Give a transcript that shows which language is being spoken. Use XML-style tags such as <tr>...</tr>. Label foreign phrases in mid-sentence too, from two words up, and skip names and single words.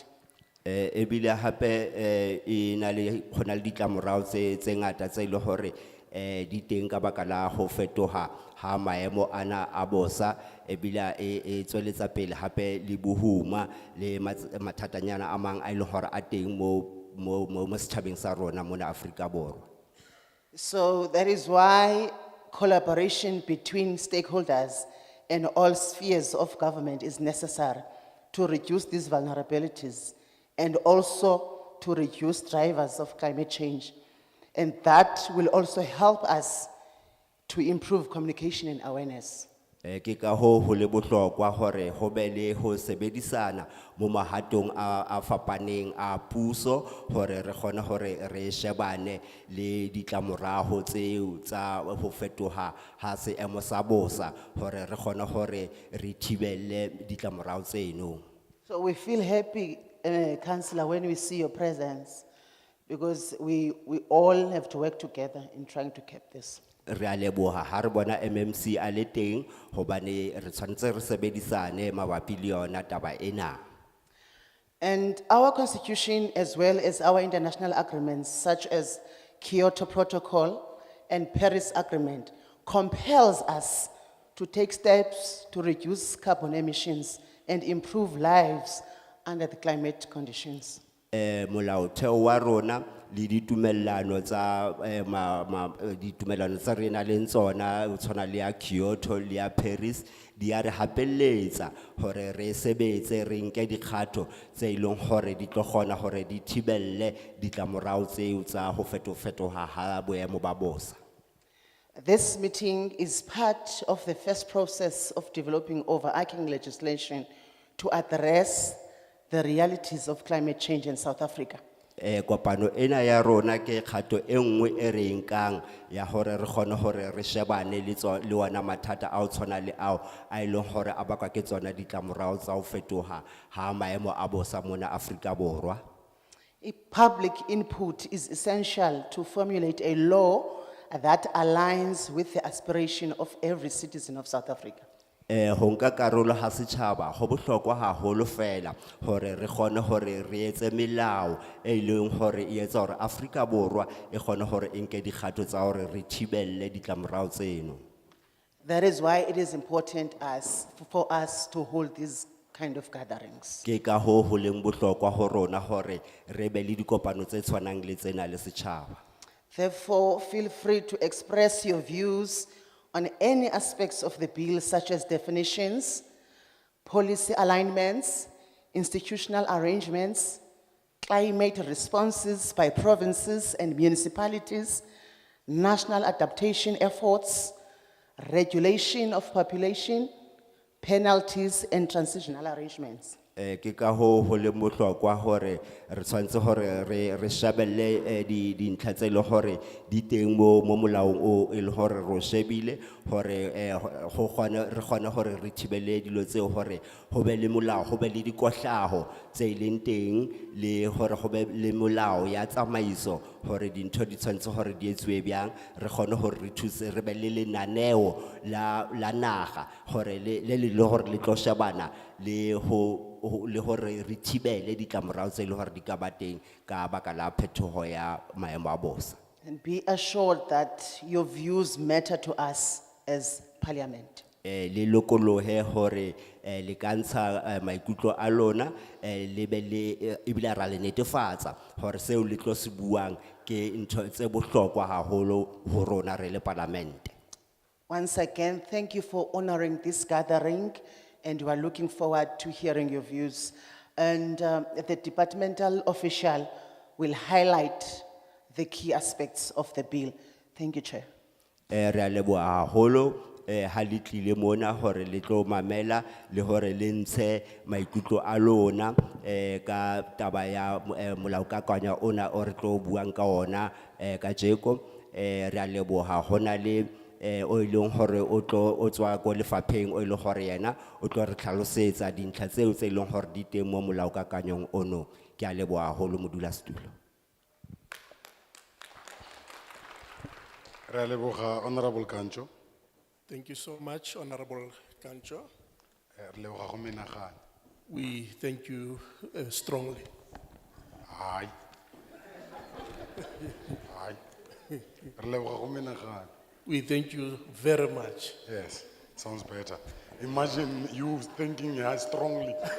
<st>Ebile hape ina le hona le ditlamorao tse ngata tse ile hore di teng ka baka la ho fetoha ha maemo ana a bosa ebile e tsweletsa pele hape le bohuma le mathatanyana a mang a ile hore a teng mo setjhabeng sa rona mona Afrika Borwa.</st> <en>So that is why collaboration between stakeholders and all spheres of government is necessary to reduce these vulnerabilities and also to reduce drivers of climate change. And that will also help us to improve communication and awareness.</en> <st>Ke ka ho le bohlokwa hore ho be le ho sebedisana mo mahatong a fapaneng a puso hore re kgone hore re shebane le ditlamoraho tseo tsa ho fetoha ha seemo sa bosa hore re kgone hore re thibelle ditlamoraho tseno.</st> <en>So we feel happy, Councillor, when we see your presence, because we all have to work together in trying to keep this.</en> <st>Re a leboha ha re bona MMC a le teng hobane re tshwanetse re sebedisane mabapi le yona taba ena.</st> <en>And our constitution, as well as our international agreements, such as Kyoto Protocol and Paris Agreement, compels us to take steps to reduce carbon emissions and improve lives under the climate conditions.</en> <st>molaotheo wa rona le ditumellano tsa ditumellano tsa rena le tsona o tshwana le ya Kyoto le ya Paris di a re hapeletsa hore re sebetse re nke dikgato tse ileng hore di tlo kgona hore di thibelle ditlamorao tseo tsa ho fetofetoha ha boemo ba bosa.</st> <en>This meeting is part of the first process of developing overarching legislation to address the realities of climate change in South Africa.</en> <st>Kopano ena ya rona ke kgato e nngwe e re nkang ya hore re kgone hore re shebane le wana mathata a o tshwana le ao a ileng hore a bakwa ke tsona ditlamorao tsa ho fetoha ha maemo a bosa mona Afrika Borwa.</st> <en>Public input is essential to formulate a law that aligns with the aspiration of every citizen of South Africa.</en> <st>Ho nka karolo ha setjhaba ho bohlokwa haholo fela hore re kgone hore re etse melao e leng hore e etsa hore Afrika Borwa e kgone hore e nke dikgato tsa hore re thibelle ditlamorao tseno.</st> <en>That is why it is important for us to hold these kind of gatherings.</en> <st>Ke ka ho leng bohlokwa ho rona hore re be le dikopano tse tshwanang le tsena le setjhaba.</st> <en>Therefore, feel free to express your views on any aspects of the bill, such as definitions, policy alignments, institutional arrangements, climate responses by provinces and municipalities, national adaptation efforts, regulation of population, penalties, and transitional arrangements.</en> <st>Ke ka ho leng bohlokwa hore re tshwantse hore re shebelle dintlha tse le hore di teng mo molaong o e le hore ro shebile hore re kgone hore re thibele dilo tseo hore ho be le molao ho be le dikohlaho tse leng teng le hore ho be le molao ya tsamaiso hore dintho di tshwantse hore di etsuwe byang re kgone hore re thuse re be le lenaneo la naga hore le hore le tlo shebana le hore re thibele ditlamorao tse le hore di ka ba teng ka baka la phetoho ya maemo a bosa.</st> <en>And be assured that your views matter to us as Parliament.</en> <st>Le lokolohe hore le kantsha maikutlo a lona le be le ebile ra le netefatsa hore seo le tlo se buang ke ntho tse bohlokwa haholo ho rona re le Parliament.</st> <en>Once again, thank you for honoring this gathering, and we are looking forward to hearing your views. And the departmental official will highlight the key aspects of the bill. Thank you, Chair.</en> <st>Re a leboha haholo ha le tlile mona hore le tlo mamela le hore le ntshe maikutlo a lona ka taba ya molaokakanywa ona o re tlo buang ka ona ka jeko. Re a leboha hona le o ileng hore o tswa go lefapheng o ile hore yena o tlo re tlhalosetsa dintlha tseo tse ileng hore di teng mo molaokakanyong ono. Ke a leboha haholo modulasetulo.</st> <tn>Re a leboga Honorable Kancho.</tn> <en>Thank you so much, Honorable Kancho.</en> <tn>Re leboga go menagana.</tn> <en>We thank you strongly.</en> <tn>Hai. Re leboga go menagana.</tn> <en>We thank you very much. Yes, sounds better. Imagine you thinking strongly.</en>